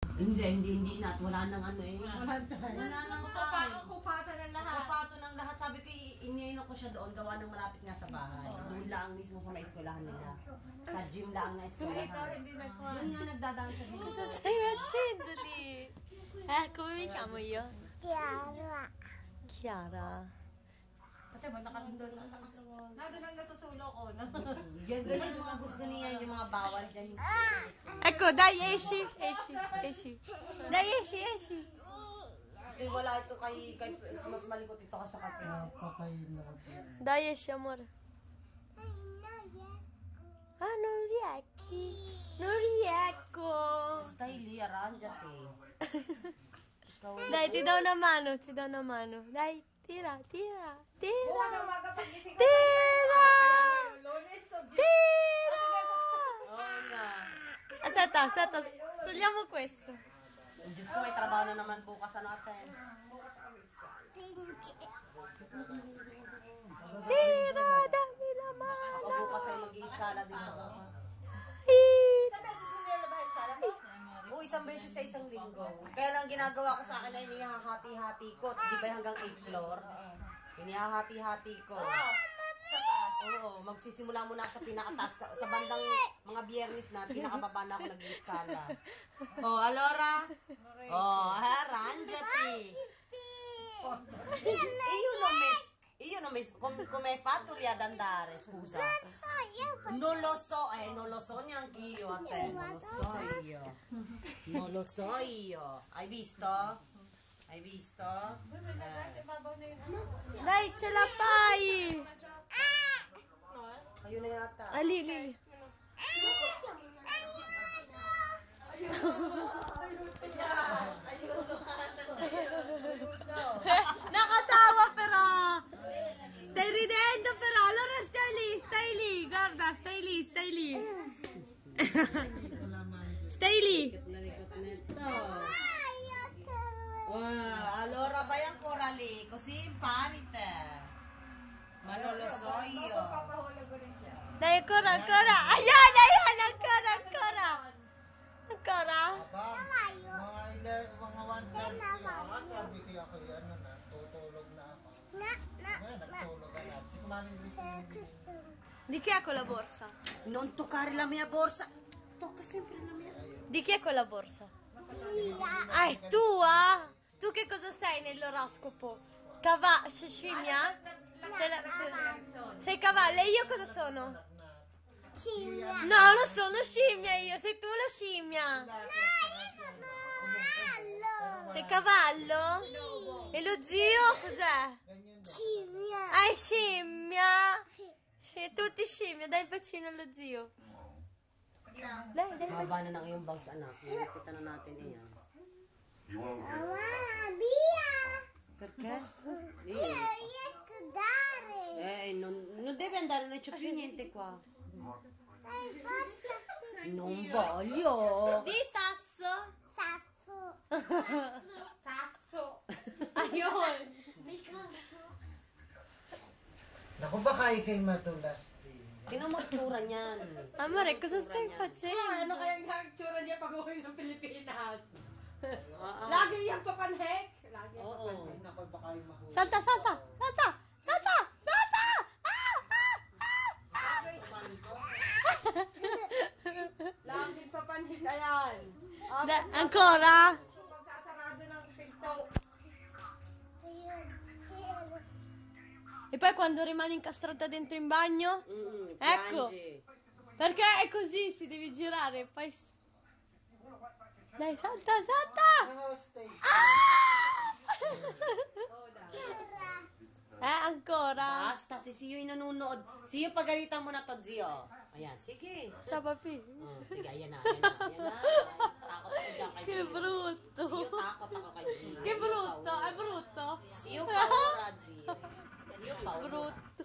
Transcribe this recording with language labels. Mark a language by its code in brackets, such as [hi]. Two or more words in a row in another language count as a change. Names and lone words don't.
[tl] Hindi na. Wala nang ano eh. Wala nang Kupatan ng lahat. Kupato ng lahat. Sabi ko, iniinom ko siya doon. Gawa ng malapit nga sa bahay. Doon lang mismo sa may eskwelahan nila. Sa gym lang na eskwelahan. Yun nga nagdadaan sa gym. [it] Cosa stai facendo lì? Come mi chiamo io? Tiara. Chiara. [tl] Ate mo, nakatundod na. Nandun ang nasusulo ko. Yan, ganyan mga gusto niya. Yung mga bawal dyan. [it] Ecco, dai, esci. Dai, esci. [tl] Eh, wala ito kay mas malikot ito ka sa kay [it] Dai, esci, amore. Ah, non riecco. Style, arrangiati. Dai, ti do una mano. Dai, tira. [tl] Bukas ang umaga pagising ko. [it] Tira! [tl] Oo nga. [it] Aspetta, togliamo questo. [tl] Diyos ko, may trabaho na naman bukas natin. [it] Tira, dammi la [tl] Ako [it] mano. [tl] bukas ay mag-iiskala din sa baba. Oo, isang beses sa isang linggo. Kaya lang ginagawa ko sa akin ay inihahati-hati ko. Di ba hanggang 8th floor? Inihahati-hati ko. Oo, magsisimula muna ako sa pinakataas. Sa bandang mga biyernes na, pinakababa na ako nag-iiskala. [it] Oh, allora? Oh, arrangiati. Io non mi... Come hai fatto lì ad andare, scusa? Non lo so neanche io a te, non lo so io. Hai visto? Dai, ce la fai. [tl] Ayun na yata. Ah, lì. Nakatawa però. [it] Stai ridendo però. Allora stai lì. Guarda, stai lì. Stai lì. [tl] Nalikot nito. [it] Wow, allora vai ancora lì, così impari te. Ma non lo so io. Dai, ancora. [tl] Ayan, ancora. Mga 1:30 sabi ko ako yan na, tutulog na ako. Nagtulog na. Si Kumaring Luis [it] Di chi è quella borsa? Non toccare la mia borsa. Tocca sempre la mia. Di chi è quella borsa? Ah, è tua? Tu che cosa sei nell'oroscopo? Scimmia? Sei cavallo e io cosa sono? Scimmia. No, non sono scimmia io, sei tu la scimmia. No, io sono cavallo. Sei cavallo? E lo zio cos'è? Scimmia. Ah, è scimmia? Sì, tutti scimmia, dai il bacino allo zio. Dai. [tl] Haba na ng iyong bags, anak. Nilipitan na natin iyan. [it] Mamma, via. Perché? Riesco a dare. Non deve andare, non c'è più niente qua. Dai, forza. Non voglio. Di sasso. Sasso. [tl] Ayun. Naku, baka ikay matulas din. Tingnan mo itsura niyan. [it] Amore, cosa stai facendo? [tl] Ano kaya ang tsura niya pag uwi sa Pilipinas? Ah, Lagi niyang papanhek. Lagi niyang Oo. Ay, naku, baka yung mahuli. [it] Salta! [tl] Lagi papanhek. Ayan. [it] Ancora? [tl] Pagsasarado ng pinto. [it] E poi quando rimani incastrata dentro in bagno? Ecco. Piangi. Perché è così, si devi girare. Poi... Dai, salta! Hostage. Ancora? [tl] Basta, si Sio yung nanonood. Sio, pagalitan mo na to, Zio. Ayan, sige. [it] Ciao, papi. [tl] Sige, ayan na. Takot ako dyan kay [it] Che Zio. brutto. Zio, [tl] takot ako kay Zio. [it] Che brutto, è brutto. Zio, paura, Zio. Zio, paura. Brutto.